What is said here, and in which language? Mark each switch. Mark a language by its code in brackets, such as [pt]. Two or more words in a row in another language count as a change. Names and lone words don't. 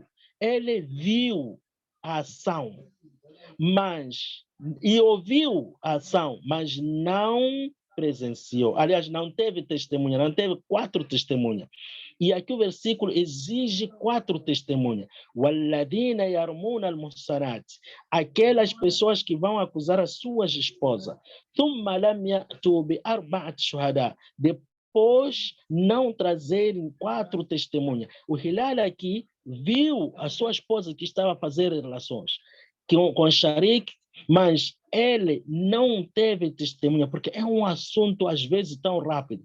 [pt] Ele viu a ação, e ouviu a ação, mas não presenciou. Aliás, não teve testemunha, não teve 4 testemunhas. E aqui o versículo exige 4 testemunhas. [ar] وَالَّذِينَ يَرْمُونَ الْمُحْصَنَاتِ, [pt] aquelas pessoas que vão acusar as suas esposas. [ar] ثُمَّ لَمْ يَأْتُوا بِأَرْبَعَةِ شُهَدَاء, [pt] depois não trazerem 4 testemunhas. O Hilal aqui viu a sua esposa que estava a fazer relações com Sharik, mas ele não teve testemunha, porque é um assunto às vezes tão rápido.